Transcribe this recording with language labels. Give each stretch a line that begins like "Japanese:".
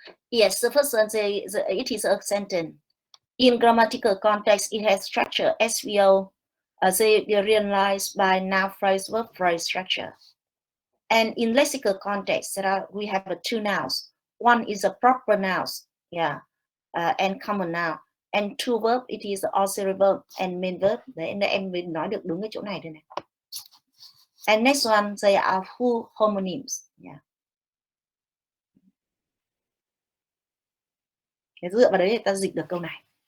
English: Yes, the first one, it is a sentence. In grammatical context, it has structure SVO, they realized by noun phrase, verb phrase structure. And in lexical context, we have two nouns. One is a proper noun, and common noun. And two verb, it is auxiliary verb and main verb.
Vietnamese: Đấy, em mới nói được đúng cái chỗ này đây này.
English: And next one, they are full homonyms.
Vietnamese: Thế dựa vào đấy thì ta dịch được câu này.